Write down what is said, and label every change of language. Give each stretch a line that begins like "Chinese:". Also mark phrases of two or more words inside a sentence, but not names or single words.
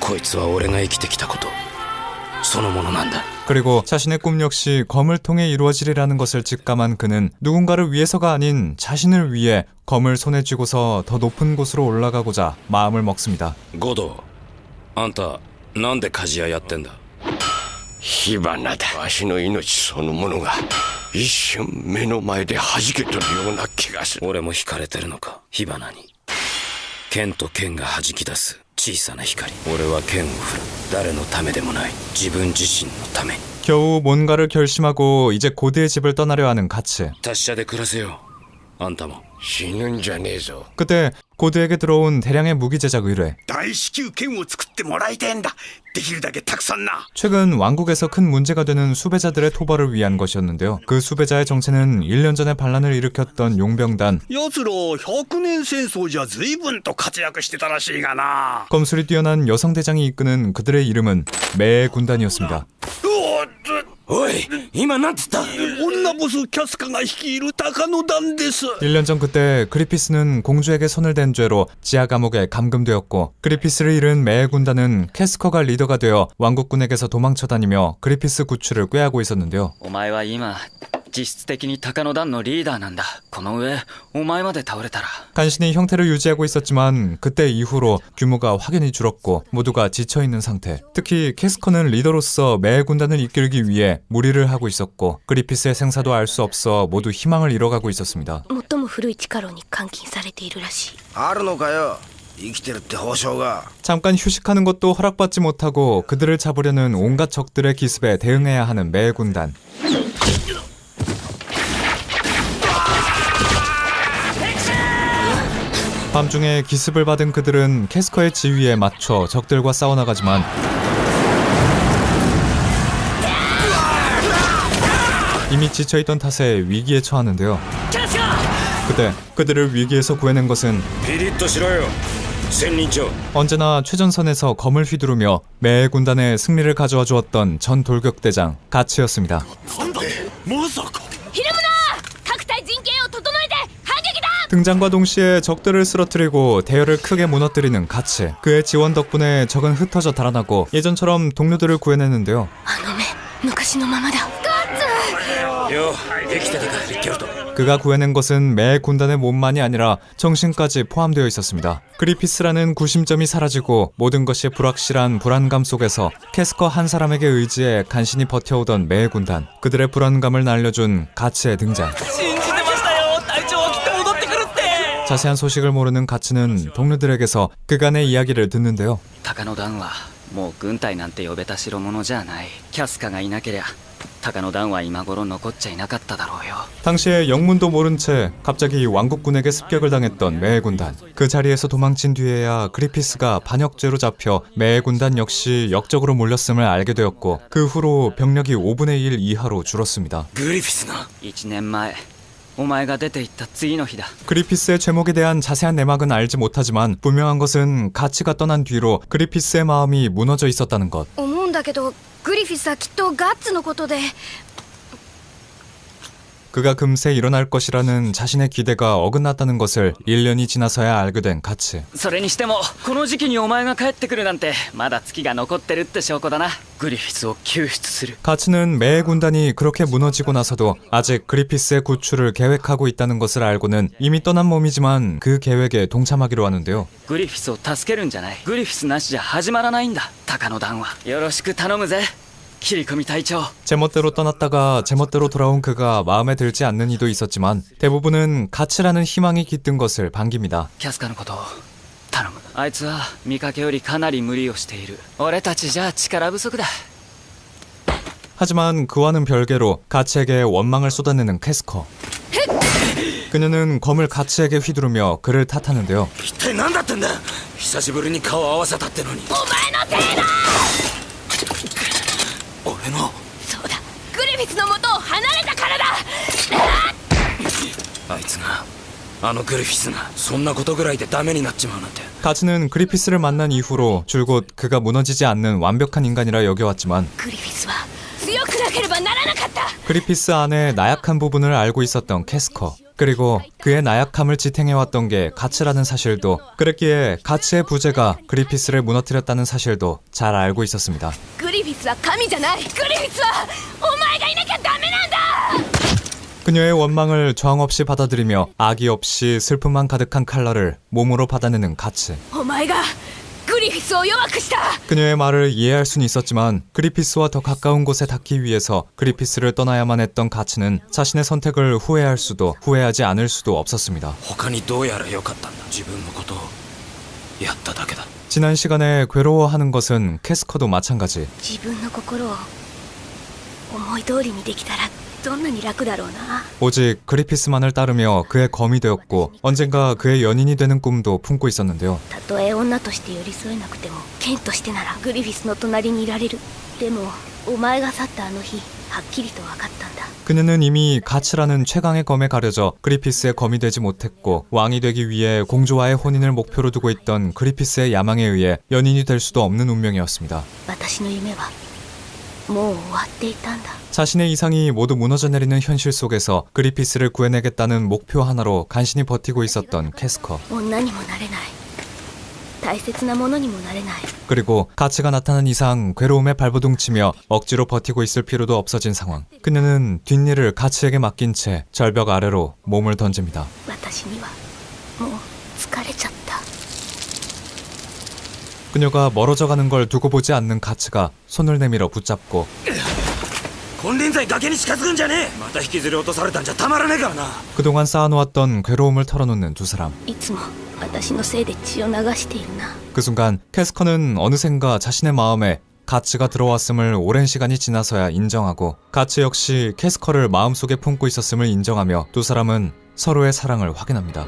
Korean: 그리고 자신의 꿈 역시 검을 통해 이루어지리라는 것을 직감한 그는 누군가를 위해서가 아닌 자신을 위해 검을 손에 쥐고서 더 높은 곳으로 올라가고자 마음을 먹습니다.
Japanese: ゴド、あんた、なんで鍛冶屋やってんだ? 火花だ。わしの命そのものが一瞬目の前で弾けとるような気がする。俺も惹かれてるのか、火花に。剣と剣が弾き出す小さな光。俺は剣を振る。誰のためでもない。自分自身のために。
Korean: 겨우 뭔가를 결심하고 이제 고드의 집을 떠나려 하는 가츠.
Japanese: 達者で暮らせよ。あんたも。死ぬんじゃねえぞ。
Korean: 그때 고드에게 들어온 대량의 무기 제작 의뢰. 최근 왕국에서 큰 문제가 되는 수배자들의 토벌을 위한 것이었는데요. 그 수배자의 정체는 1년 전에 반란을 일으켰던 용병단. 검술이 뛰어난 여성 대장이 이끄는 그들의 이름은 매의 군단이었습니다.
Japanese: おい、今なんつった？女ボスキャスカが率いる高野団です。
Korean: 1년 전 그때 그리피스는 공주에게 손을 댄 죄로 지하 감옥에 감금되었고 그리피스를 잃은 매의 군단은 캐스커가 리더가 되어 왕국군에게서 도망쳐 다니며 그리피스 구출을 꾀하고 있었는데요.
Japanese: お前は今実質的に高野団のリーダーなんだ。この上お前まで倒れたら
Korean: 간신히 형태를 유지하고 있었지만 그때 이후로 규모가 확연히 줄었고 모두가 지쳐있는 상태. 특히 캐스커는 리더로서 매의 군단을 이끌기 위해 무리를 하고 있었고 그리피스의 생사도 알 수 없어 모두 희망을 잃어가고 있었습니다.
Japanese: 最も古い地下牢に監禁されているらしい。あるのかよ。生きてるって保証が。
Korean: 잠깐 휴식하는 것도 허락받지 못하고 그들을 잡으려는 온갖 적들의 기습에 대응해야 하는 매의 군단. 밤중에 기습을 받은 그들은 캐스커의 지휘에 맞춰 적들과 싸워나가지만 이미 지쳐있던 탓에 위기에 처하는데요. 그때 그들을 위기에서 구해낸 것은
Japanese: 千人長
Korean: 언제나 최전선에서 검을 휘두르며 매 군단의 승리를 가져와 주었던 전 돌격대장 가츠였습니다.
Japanese: まさかひるむな各隊陣形を整えて反撃だ
Korean: 등장과 동시에 적들을 쓰러뜨리고 대열을 크게 무너뜨리는 가츠. 그의 지원 덕분에 적은 흩어져 달아나고 예전처럼 동료들을 구해내는데요.
Japanese: あの目昔のままだよう生きてたかリッケルト
Korean: 그가 구해낸 것은 매 군단의 몸만이 아니라 정신까지 포함되어 있었습니다. 그리피스라는 구심점이 사라지고 모든 것이 불확실한 불안감 속에서 캐스커 한 사람에게 의지해 간신히 버텨오던 매 군단. 그들의 불안감을 날려준 가츠의 등장. 자세한 소식을 모르는 가츠는 동료들에게서 그간의 이야기를 듣는데요.
Japanese: 高野団はもう軍隊なんて呼べた代物じゃない。キャスカがいなけりゃ高野団は今頃残っちゃいなかっただろうよ。
Korean: 당시에 영문도 모른 채 갑자기 왕국군에게 습격을 당했던 매 군단. 그 자리에서 도망친 뒤에야 그리피스가 반역죄로 잡혀 매 군단 역시 역적으로 몰렸음을 알게 되었고 그 후로 병력이 5분의 1 이하로 줄었습니다.
Japanese: グリフィスが1年前お前が出て行った次の日だ。
Korean: 그리피스의 죄목에 대한 자세한 내막은 알지 못하지만 분명한 것은 가츠가 떠난 뒤로 그리피스의 마음이 무너져 있었다는 것.
Japanese: 思うんだけどグリフィスはきっとガッツのことで
Korean: 그가 금세 일어날 것이라는 자신의 기대가 어긋났다는 것을 1년이 지나서야 알게 된 가츠.
Japanese: それにしてもこの時期にお前が帰ってくるなんてまだ月が残ってるって証拠だな。グリフィスを救出する。
Korean: 가츠는 매 군단이 그렇게 무너지고 나서도 아직 그리피스의 구출을 계획하고 있다는 것을 알고는 이미 떠난 몸이지만 그 계획에 동참하기로 하는데요.
Japanese: グリフィスを助けるんじゃない。グリフィスなしじゃ始まらないんだ。高野団はよろしく頼むぜ。切り込み隊長
Korean: 제멋대로 떠났다가 제멋대로 돌아온 그가 마음에 들지 않는 이도 있었지만 대부분은 가츠라는 희망이 깃든 것을 반깁니다.
Japanese: キャスカのことを頼む。あいつは見かけよりかなり無理をしている。俺たちじゃ力不足だ。
Korean: 하지만 그와는 별개로 가츠에게 원망을 쏟아내는 캐스커. 그녀는 검을 가츠에게 휘두르며 그를 탓하는데요.
Japanese: 一体何だったんだ久しぶりに顔を合わせたってのにお前のせいだ俺のそうだグリフィスの元を離れたからだあいつがあのグリフィスがそんなことぐらいでダメになっちまうなんて
Korean: 가츠는 그리피스를 만난 이후로 줄곧 그가 무너지지 않는 완벽한 인간이라 여겨왔지만
Japanese: グリフィスは強くなければならなかった
Korean: 그리피스 안에 나약한 부분을 알고 있었던 캐스커. 그리고 그의 나약함을 지탱해왔던 게 가츠라는 사실도 그랬기에 가츠의 부재가 그리피스를 무너뜨렸다는 사실도 잘 알고 있었습니다.
Japanese: グリフィスは神じゃないグリフィスはお前がいなきゃダメなんだ
Korean: 그녀의 원망을 저항 없이 받아들이며 악의 없이 슬픔만 가득한 칼날을 몸으로 받아내는 가츠.
Japanese: お前がグリフィスを弱くした
Korean: 그녀의 말을 이해할 수는 있었지만 그리피스와 더 가까운 곳에 닿기 위해서 그리피스를 떠나야만 했던 가츠는 자신의 선택을 후회할 수도 후회하지 않을 수도 없었습니다.
Japanese: 他にどうやらよかったんだ自分のことをやっただけだ
Korean: 지난 시간에 괴로워하는 것은 캐스커도 마찬가지.
Japanese: 自分の心を思い通りにできたらどんなに楽だろうな
Korean: 오직 그리피스만을 따르며 그의 검이 되었고 언젠가 그의 연인이 되는 꿈도 품고 있었는데요.
Japanese: たとえ女として寄り添えなくても剣としてならグリフィスの隣にいられるでもお前が去ったあの日はっきりと分かったんだ
Korean: 그녀는 이미 가츠라는 최강의 검에 가려져 그리피스의 검이 되지 못했고 왕이 되기 위해 공주와의 혼인을 목표로 두고 있던 그리피스의 야망에 의해 연인이 될 수도 없는 운명이었습니다.
Japanese: 私の夢はもう終わっていたんだ
Korean: 자신의 이상이 모두 무너져 내리는 현실 속에서 그리피스를 구해내겠다는 목표 하나로 간신히 버티고 있었던 캐스커.
Japanese: 女にもなれない大切なものにもなれない
Korean: 그리고 가츠가 나타난 이상 괴로움에 발버둥치며 억지로 버티고 있을 필요도 없어진 상황. 그녀는 뒷일을 가츠에게 맡긴 채 절벽 아래로 몸을 던집니다.
Japanese: 私にはもう疲れちゃった
Korean: 그녀가 멀어져가는 걸 두고 보지 않는 가츠가 손을 내밀어 붙잡고
Japanese: 金輪際崖に近づくんじゃねえまた引きずり落とされたんじゃたまらねえからな
Korean: 그동안 쌓아놓았던 괴로움을 털어놓는 두 사람.
Japanese: いつも私のせいで血を流しているな
Korean: 그 순간 캐스커는 어느샌가 자신의 마음에 가츠가 들어왔음을 오랜 시간이 지나서야 인정하고 가츠 역시 캐스커를 마음속에 품고 있었음을 인정하며 두 사람은 서로의 사랑을 확인합니다.